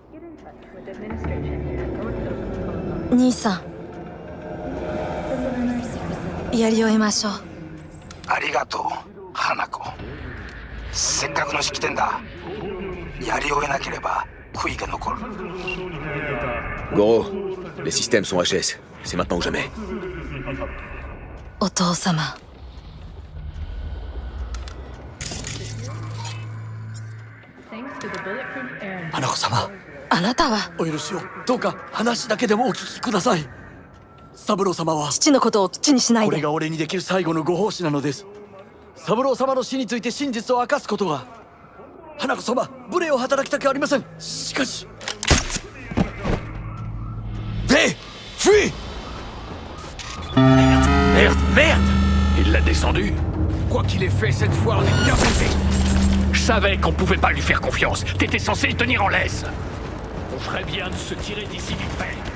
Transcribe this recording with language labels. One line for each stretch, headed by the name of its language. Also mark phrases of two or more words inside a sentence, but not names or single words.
Japanese: 兄さん、やり終えましょう。ありがとう、花子。せっかくの式典だ。やり終えなければ悔いが残る。
French: Goro, les systèmes sont HS. C'est maintenant ou jamais.
Japanese: お父様。花子様、あなたはお許しを。どうか話だけでもお聞きください。三郎様は父のことを口にしないで。これが俺にできる最後のご奉仕なのです。三郎様の死について真実を明かすことが。花子様、無礼を働きたくありません。しかし。
French: Hé! Fuis! Merde, merde! Il l'a descendu. Quoi qu'il ait fait, cette fois, on est bien baisé. Je savais qu'on pouvait pas lui faire confiance. T'étais censé le tenir en laisse. On ferait bien de se tirer d'ici vite fait.